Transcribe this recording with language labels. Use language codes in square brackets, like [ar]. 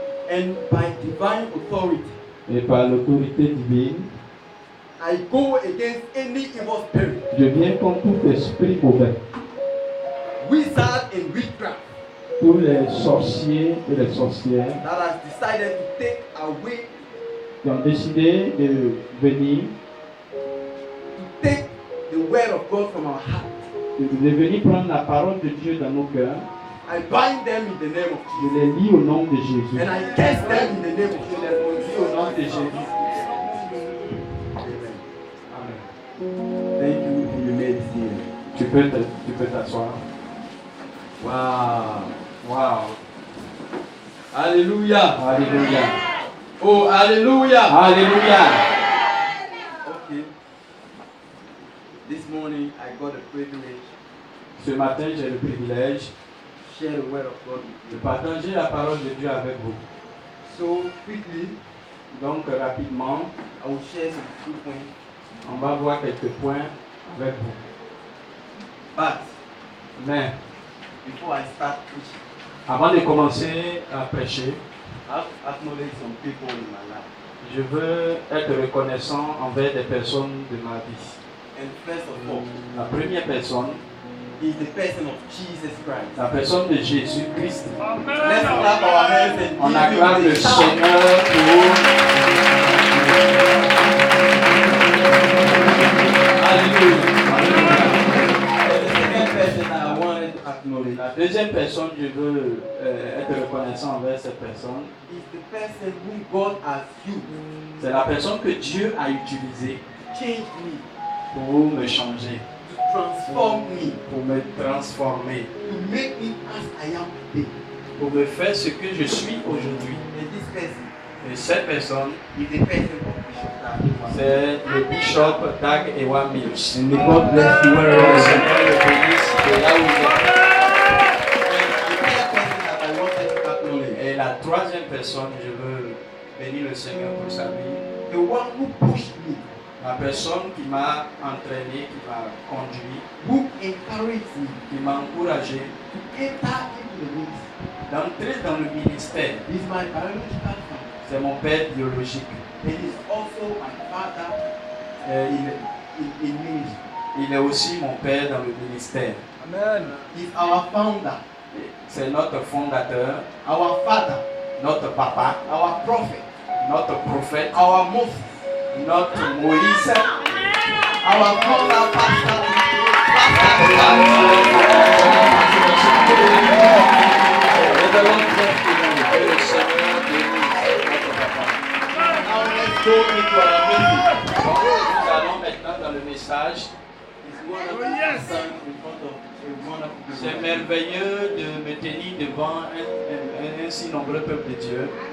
[en] and by divine authority, [fr] et par l'autorité divine, [en] I go against any evil spirit, [fr] je viens contre tout esprit mauvais, [en] wizard and witchcraft [fr] tous les sorciers et les sorcières [en] that has decided to take away, [fr] qui ont décidé de venir, [en] to take the word of God from our heart. [fr] de venir prendre la parole de Dieu dans nos cœurs. [en] I bind them in the name of [fr] Je [en] Jesus. [fr] les lis au nom de Jésus. [en] And I curse them in the name of [fr] Je [en] Jesus. [fr] les maudis au nom de Jésus. Amen. [en] Thank you, and you may be seated. [fr] Tu peux t'asseoir. Wow. Wow. Alléluia. Alléluia. Oh, Alléluia. Alléluia. Okay. [en] This morning I got a privilege [fr] Ce matin, j'ai le privilège [en] to share the word of God with [fr] de [en] you. [fr] partager la parole de Dieu avec vous. [en] So quickly, [fr] Donc, rapidement, [en] I will share some few points. [fr] on va voir quelques points avec vous. [en] But [fr] Mais, [en] before I start preaching, [fr] avant de commencer à prêcher, [en] I have to acknowledge some people in my life. [fr] je veux être reconnaissant envers des personnes de ma vie. [en] And first of all, [fr] La première personne, [en] is the person of Jesus Christ. [fr] la personne de Jésus-Christ. [en] Let's clap our hands and [fr] On [en] give [fr] acclame [en] him [fr] le [en] the shout. [fr] Seigneur pour... Alléluia. [en] And the second person that I wanted to acknowledge [fr] La deuxième personne, je veux être reconnaissant envers cette personne. [en] is the person whom God has used [fr] C'est la personne que Dieu a utilisée [en] to change me, [fr] pour me changer, [en] to transform me, [fr] pour me transformer, [en] to make me as I am today. [fr] pour me faire ce que je suis aujourd'hui. [en] And this person [fr] Et cette personne, [en] is the person of Bishop David. [fr] c'est le bishop Dag Ewa Mills. [en] And may God bless you [fr] Que [en] wherever [fr] le [en] you are. [fr] Seigneur le bénisse de là où il est. [en] The third person that I wanted to acknowledge, [fr] Et la troisième personne, je veux bénir le Seigneur pour sa vie. [en] the one who pushed me, [fr] La personne qui m'a entraîné, qui m'a conduit, [en] who encouraged me [fr] qui m'a encouragé [en] to enter into the ministry, [fr] d'entrer dans le ministère. [en] is my biological father. [fr] C'est mon père biologique. [en] It is also my father in ministry. [fr] Il est aussi mon père dans le ministère. [en] Amen. He's our founder, [fr] C'est notre fondateur, [en] our father, [fr] notre papa, [en] our prophet, [fr] notre prophète, [en] our Moses, [fr] notre Moïse, [en] our founder, pastor. [fr] Nous allons dire que le Seigneur bénisse notre papa. [en] Now let's go into our message. [fr] Nous allons maintenant dans le message. [en] It's wonderful to stand in front of a wonderful people. [fr] C'est merveilleux de me tenir devant un si nombreux peuple de Dieu.